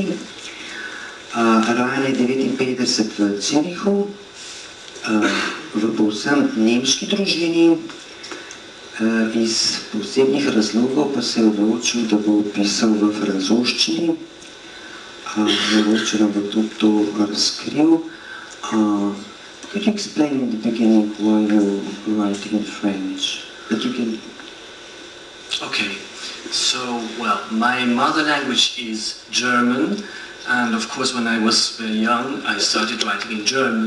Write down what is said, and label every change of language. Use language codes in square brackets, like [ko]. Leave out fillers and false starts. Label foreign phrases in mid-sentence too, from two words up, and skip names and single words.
[sl] Rojen je 59 v Zürichu, v povsem nemški družini. Iz posebnih razlogov pa se je odločil, da bo pisal v francoščini. Mogoče nam bo tudi to razkril. [en] Could you explain in the beginning why you write in French? That you can... Okay, so, well, my mother language is German, and of course when I was very young I started writing in German.